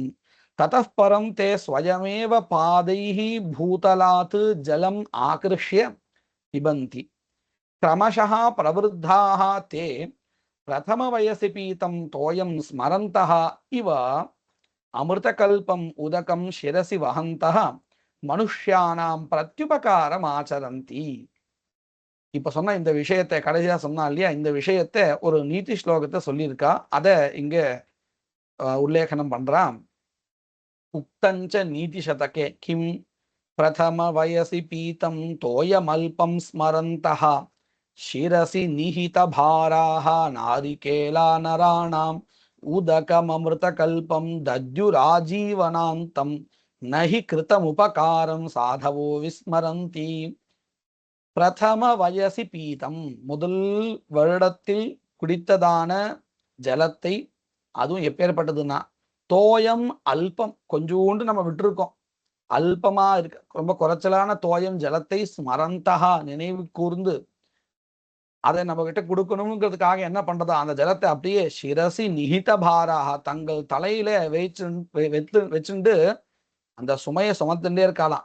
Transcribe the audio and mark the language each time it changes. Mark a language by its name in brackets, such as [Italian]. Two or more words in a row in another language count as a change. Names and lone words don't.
[Sanskrit] ततः परं ते स्वयमेव पादैः भूतलात् जलम् आकृष्य पिबन्ति. क्रमशः प्रवृद्धाः ते प्रथम वयसि पीतं तोयं स्मरन्तः इव अमृतकल्पम् उदकं शिरसि वहन्तः मनुष्याणां प्रत्युपकारम् आचरन्ति. [Tamil] இப்ப சொன்ன இந்த விஷயத்தை கடைசியா சொன்னா இல்லையா, இந்த விஷயத்தை ஒரு நீதி ஸ்லோகத்தை சொல்லியிருக்கா, அதை இங்க உல்லேகனம் பண்றான். [Sanskrit] उक्तञ्च नीतिशतके किं प्रथम वयसि पीतं तोयमल्पं स्मरन्तः शिरसि निहितभाराः नारिकेला नराणाम् उदकममृतकल्पं दद्युराजीवनान्तं न हि कृतमुपकारं साधवो विस्मरन्ति. प्रथम वयसि पीतम्, [Tamil] முதல் வருடத்தில் குடித்ததான ஜலத்தை, அதுவும் எப்பேற்பட்டதுன்னா [Sanskrit] तोयम् अल्पम्, [Tamil] கொஞ்சோண்டு நம்ம விட்டுருக்கோம், அல்பமா இருக்கு, ரொம்ப குறைச்சலான தோயம் ஜலத்தை ஸ்மரந்தகா நினைவு கூர்ந்து அதை நம்ம கிட்ட கொடுக்கணுங்கிறதுக்காக என்ன பண்றதா, அந்த ஜலத்தை அப்படியே [Sanskrit] शिरसि निहित भाराः [Tamil] தங்கள் தலையில வச்சுண்டு அந்த சுமையை சுமத்துட்டே இருக்கலாம்.